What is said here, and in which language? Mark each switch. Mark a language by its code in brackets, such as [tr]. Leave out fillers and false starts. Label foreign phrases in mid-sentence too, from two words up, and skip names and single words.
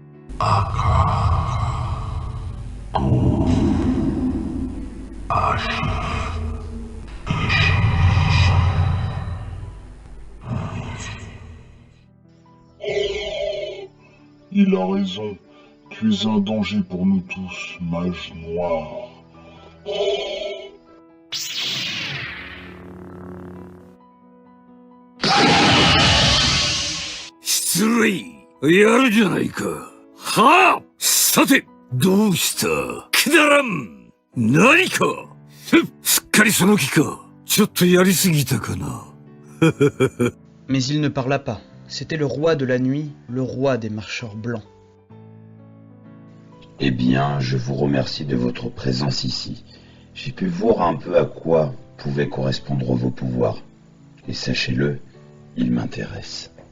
[fr] Il a raison. Tu es un danger pour nous tous, mage noir. [ja] 失礼。やるじゃないか。はあ。さて、どうした。くだらん。何か。すっかりその気か。ちょっとやりすぎたかな。 [fr] Mais il ne parla pas. C'était le roi de la nuit, le roi des marcheurs blancs. Eh bien, je vous remercie de votre présence ici. J'ai pu voir un peu à quoi pouvaient correspondre vos pouvoirs. Et sachez-le, ils m'intéressent.